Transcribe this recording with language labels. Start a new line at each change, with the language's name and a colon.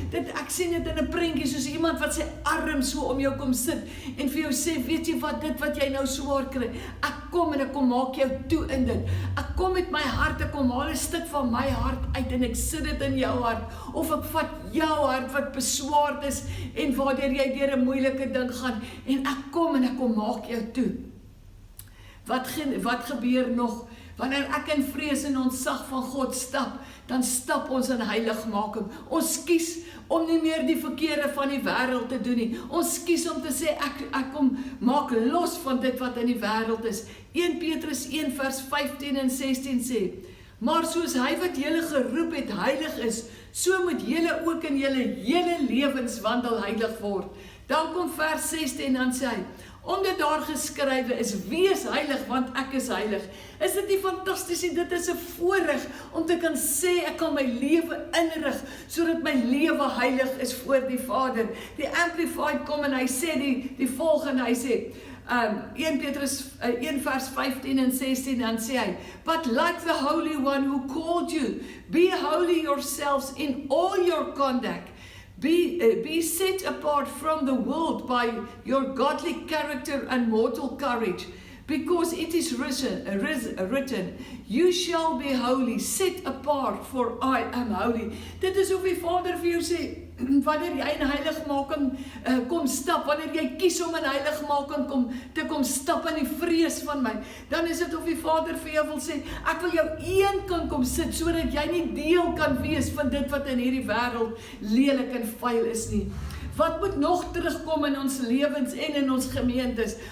Afrikaans: Ek sien dit in 'n prentjie soos iemand wat sy arm so om jou kom sit en vir jou sê, weet jy wat, dit wat jy nou swaar kry, ek kom en ek kom maak jou toe in dit. Ek kom met my hart, ek kom haal 'n stuk van my hart uit en ek sit dit in jou hart. Of ek vat jou hart wat beswaard is en waardeur jy deur 'n moeilike ding gaan en ek kom maak jou toe. Wat gebeur nog? Wanneer ek in vrees en ontzag van God stap, dan stap ons in heiligmaking. Ons kies om nie meer die verkeerde van die wêreld te doen nie. Ons kies om te sê, ek kom maak los van dit wat in die wêreld is. 1 Petrus 1 vers 15 en 16 sê, maar soos hy wat julle geroep het heilig is, so moet julle ook in julle hele lewenswandel heilig word. Dan kom vers 16 en dan sê hy, omdat daar geskrywe is, wees heilig, want ek is heilig. Is dit nie fantasties nie? Dit is 'n voorreg om te kan sê, ek kan my lewe inrig, sodat my lewe heilig is voor die Vader. Die Amplified kom en hy sê die volgende, hy sê, 1 Petrus 1 vers 15 en 16, dan sê hy,
English: but like the Holy One who called you, be holy yourselves in all your conduct. Be set apart from the world by your godly character and mortal courage, because it is written, you shall be holy, set apart, for I am holy.
Afrikaans: Dit is of die Vader vir jou sê, wanneer jy in heiligmaking kom stap, wanneer jy kies om in heiligmaking te kom stap in die vrees van my, dan is dit of die Vader vir jou wil sê, ek wil jou een kan kom sit, sodat jy nie deel kan wees van dit wat in hierdie wêreld lelik en vuil is nie. Wat moet nog terugkom in ons lewens en in ons gemeentes?